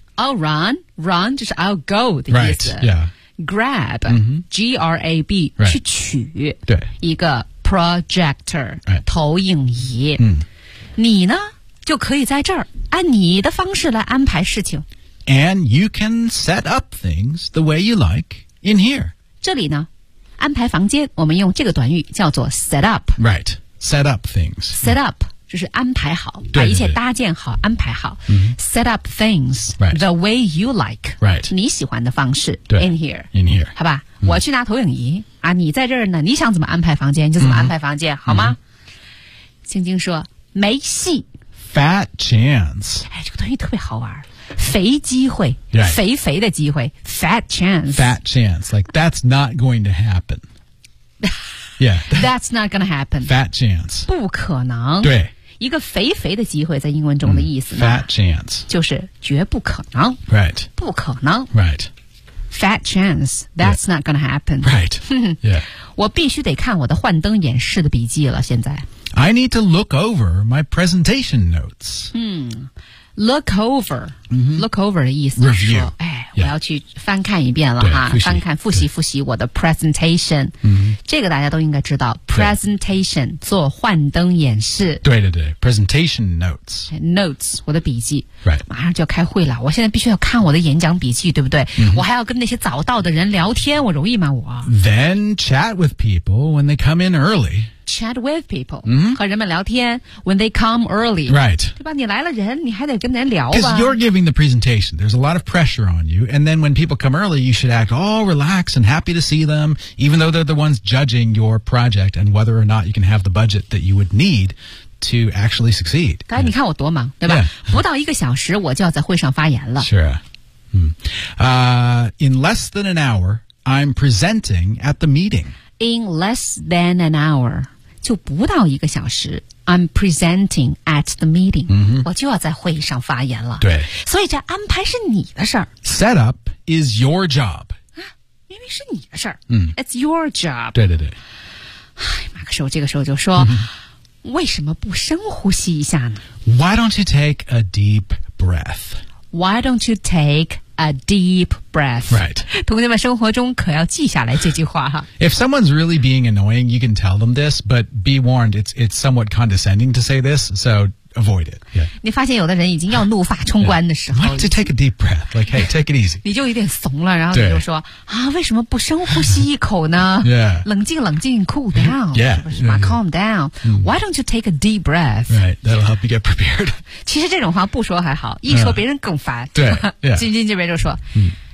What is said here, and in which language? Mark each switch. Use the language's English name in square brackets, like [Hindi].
[English] I'll run Run [Chinese] 就是 [English] I'll go [Chinese] 的意思 [English] Right. Yeah. Grab、 mm-hmm. G-R-A-B、 right. [Chinese] 去取对一个 projector、 [English] right. [Chinese] 投影仪、 mm. 你呢就可以在这儿按你的方式来安排事情 [English] And you can set up things the way you like in here [Chinese] 这里呢安排房间，我们用这个短语叫做 set up。 [English] Right, set up things. [Chinese] Set up 就是安排好，对对对把一切搭建好，安排好。 Mm-hmm. [English] Set up things、 right. the way you like. Right, [Chinese] 你喜欢的方式。对 [English] ，in here, in here， [Chinese] 好吧、嗯，我去拿投影仪啊，你在这儿呢，你想怎么安排房间就怎么安排房间，嗯、好吗？青、嗯、青说没戏 [English] ，fat chance。 [Chinese] 哎，这个短语特别好玩。肥机会、 [English] right. [Chinese] 肥肥的机会 fat chance [English] fat chance like that's not going to happen yeah that's not gonna happen fat chance [Chinese] 不可能对一个肥肥的机会在英文中的意思呢 [English] fat chance [Chinese] 就是绝不可能 [English] right [Chinese] 不可能 [English] right fat chance that's、yeah. not gonna happen right yeah [Chinese] 我必须得看我的幻灯演示的笔记了现在 [English] I need to look over my presentation notes Look over,、 mm-hmm. [Chinese] look over 的意思就是说、 [English] Review. [Chinese] 哎、yeah. 我要去翻看一遍了哈翻看复习复习我的 presentation、 mm-hmm. 这个大家都应该知道 presentation 做幻灯演示对对对 presentation notes notes 我的笔记、 [English] right. [Chinese] 马上就要开会了我现在必须要看我的演讲笔记对不对、 mm-hmm. 我还要跟那些早到的人聊天我容易吗我 [English] then chat with people when they come in early Chat with people、 mm-hmm. [Chinese] 和人们聊天 [English] When they come early Right [Chinese] 对吧你来了人你还得跟人聊吧 [English] Because you're giving the presentation There's a lot of pressure on you And then when people come early You should act all relaxed And happy to see them Even though they're the ones Judging your project And whether or not You can have the budget That you would need To actually succeed [Chinese] 刚才你看我多忙对吧、 [English] yeah. [Chinese] 不到一个小时我就要在会上发言了 [English] Sure、In less than an hour I'm presenting at the meeting In less than an hour [Chinese] 就不到一个小时 [English] I'm presenting at the meeting、 mm-hmm. [Chinese] 我就要在会议上发言了对所以这安排是你的事儿 [English] Set up is your job、 [Chinese] 啊、明明是你的事儿、 mm. [English] It's your job [Chinese] 对对对唉马克说这个时候就说、mm-hmm. 为什么不深呼吸一下呢 [English] Why don't you take a deep breath Why don't you take a deep breath Right [Chinese] 同学们生活中可要记下来这句话哈 [English] If someone's really being annoying You can tell them this But be warned It's somewhat condescending to say this So avoid it、yeah. [Chinese] 你发现有的人已经要怒发冲冠的时候 [English] Why don't you take a deep breath Like hey take it easy [Chinese] 你就有点怂了然后你就说啊，为什么不深呼吸一口呢 [English] Yeah [Chinese] 冷静冷静 [English] Cool down Yeah [Chinese] 是不是 [English] Calm down、mm. Why don't you take a deep breath Right That'll help you get prepared [Chinese] 其实这种话不说还好一说别人更烦对金金这边就说、 mm.